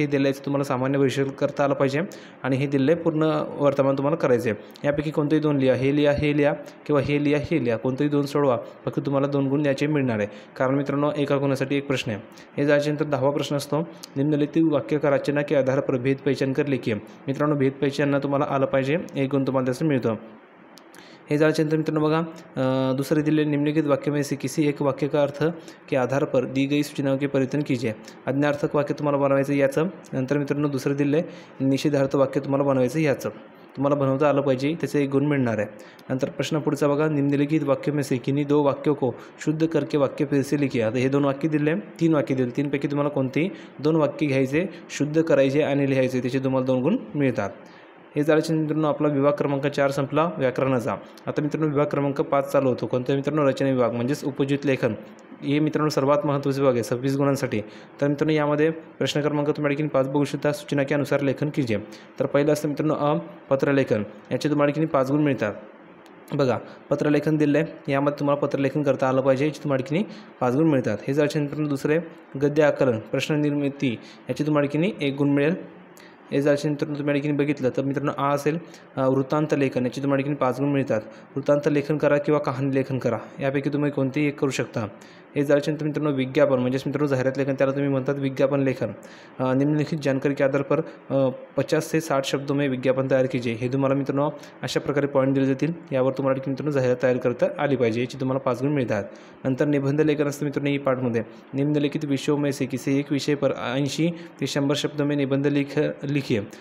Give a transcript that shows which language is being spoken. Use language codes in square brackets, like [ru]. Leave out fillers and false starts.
[mr] हे दिलं याचं तुम्हाला सामान्य भविष्य करता आलं पाहिजे आणि हे दिलं आहे पूर्ण वर्तमान तुम्हाला करायचं आहे. यापैकी कोणतेही 2 लिहा. हे लिहा किंवा हे लिहा कोणतेही 2 सोडवा. फक्त तुम्हाला 2 गुण याचे मिळणार आहे. कारण मित्रांनो एका गुणासाठी 1 प्रश्न आहे. हे जायच्यानंतर 10वां प्रश्न असतो [hi] निम्नलिखित वाक्य का रचना के आधार पर भेद पहचान कर लिखिए. [mr] मित्रांनो भेद पहचान तुम्हाला आलं पाहिजे. 1 गुण तुम्हाला त्याचं मिळतं. हे झाल्यानंतर मित्रांनो बघा दूसरे दिले [hi] निम्नलिखित वाक्य में से किसी एक वाक्य का अर्थ के आधार पर दी गई सूचनाओं के परिवर्तन कीजिए. [mr] आज्ञार्थक वाक्य तुम्हाला बनवायचं याचं. नंतर मित्रांनो दुसरं दिले निषेधार्थ वाक्य तुम्हाला बनवायचं याचं. तुम्हाला बनवता आलं पाहिजे त्याचे 1 गुण मिळणार आहे. नंतर प्रश्न पुढचा बघा [hi] निम्नलिखित वाक्य में से किन्हीं 2 वाक्यों को शुद्ध करके वाक्य फिर से लिखिए. [mr] आता हे 2 वाक्य दिले 3 वाक्य दिले 3पैकी तुम्हाला कोणतेही 2 वाक्य घ्यायचे शुद्ध करायचे आणि लिहायचे त्याचे तुम्हाला 2 गुण मिळतात. हे झाल्याच्या मित्रांनो आपला विभाग क्रमांक 4 संपला व्याकरणाचा. आता मित्रांनो विभाग क्रमांक 5 चालू होतो. कोणता मित्रांनो? रचना विभाग म्हणजेच उपयुक्त लेखन. हे मित्रांनो सर्वात महत्त्वाचे विभाग आहे 26 गुणांसाठी. तर मित्रांनो यामध्ये प्रश्न क्रमांक तुम्ही आणखी 5 बघू शकता. [hi] सूचना के अनुसार लेखन कीजिए. [mr] तर पहिलं असतं मित्रांनो पत्रलेखन. याचे तुम्हाला आणखी 5 गुण मिळतात. बघा पत्रलेखन दिलं आहे, यामध्ये तुम्हाला पत्रलेखन करता आलं पाहिजे, याची तुम्हाला आणखी 5 गुण मिळतात. हे झाल्याच्या मित्रांनो दुसरे गद्य आकलन प्रश्न निर्मिती, याची तुम्हाला आणखी 1 गुण मिळेल. हे झाल्याच्या मित्रांनो तुम्ही आणखी बघितलं तर मित्रांनो असेल वृत्तांत लेखन, याची तुम्हाला आणखी 5 गुण मिळतात. वृत्तांत लेखन करा किंवा कहाणी लेखन करा, यापैकी तुम्ही कोणतेही एक करू शकता. हे झाल्याच्या मित्रांनो विज्ञापन म्हणजेच मित्रांनो जाहिरात लेखन, त्याला तुम्ही म्हणतात विज्ञापन लेखन. [hi] निम्नलिखित जानकारी के आधार पर 50 से 60 शब्दों में विज्ञापन तयार कीजिए. [mr] हे तुम्हाला मित्रांनो अशा प्रकारे पॉईंट दिले जातील. यावर तुम्हाला आणखी मित्रांनो जाहिरात तयार करता आली पाहिजे, याची तुम्हाला 5 गुण मिळतात. नंतर निबंध लेखन असतं मित्रांनो. ई पार्टमध्ये [hi] निम्नलिखित विषयों में से किसी एक विषय पर 80 ते 100 शब्दों में निबंध लिखिए.